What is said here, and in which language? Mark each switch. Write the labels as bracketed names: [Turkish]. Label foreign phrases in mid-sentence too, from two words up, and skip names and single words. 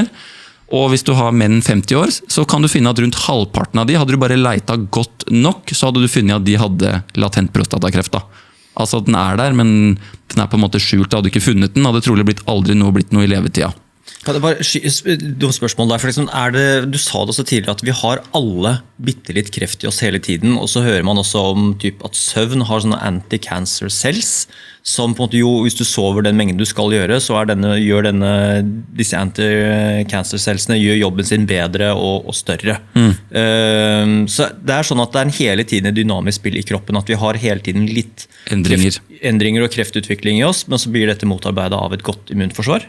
[Norwegian] Og hvis du har menn 50 år, så kan du finne at rundt halvparten av de, hadde du bare leita godt nok, så hadde du funnet at de hadde latent prostatakreft da. Altså den er der, men den er på en måte skjult, hadde du ikke funnet den, hadde trolig aldri blitt noe i levetida. Kan det bare dumme spørsmål der, for liksom du sa det også tidligere at vi har alle bittelitt kreft i oss hele tiden, og så hører man også om at søvn har sånne [English] anti-cancer cells, [Norwegian] som på en måte jo, hvis du sover den mengden du skal gjøre, så disse [English] anti-cancer cellsene [Norwegian] gjør jobben sin bedre og større. Så det er sånn at det er en hele tiden dynamisk spill i kroppen, at vi har hele tiden litt endringer og kreftutvikling i oss, men så blir dette motarbeidet av et godt immunforsvar.